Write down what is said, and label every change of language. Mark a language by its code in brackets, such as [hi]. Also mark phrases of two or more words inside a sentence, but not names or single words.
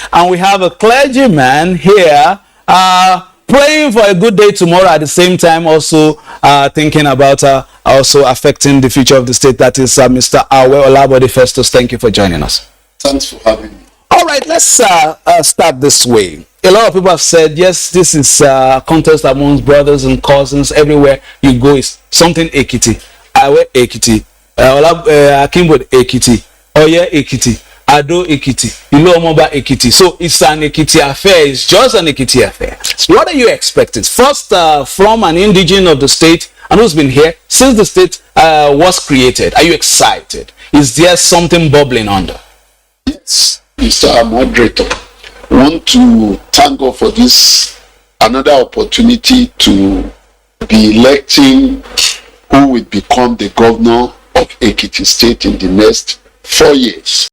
[en] And we have a clergyman here praying for a good day tomorrow, at the same time also thinking about also affecting the future of the state. That is Mr. Awe Olabode Festus. Thank you for joining us. Thanks for having me. All right, let's start this way. A lot of people have said, yes, this is a contest amongst brothers and cousins. Everywhere you go is something Ekiti. Awe Ekiti. Akimbo Ekiti. Oye Ekiti. Ado Ekiti. Ilomoba Ekiti. So it's an Ekiti affair. It's just an Ekiti affair. What are you expecting? First, from an indigene of the state and who's been here since the state was created. Are you excited? Is there something bubbling under? Yes, Mr. Moderator. I want to thank God for this another opportunity to be electing who will become the governor of Ekiti State in the next 4 years.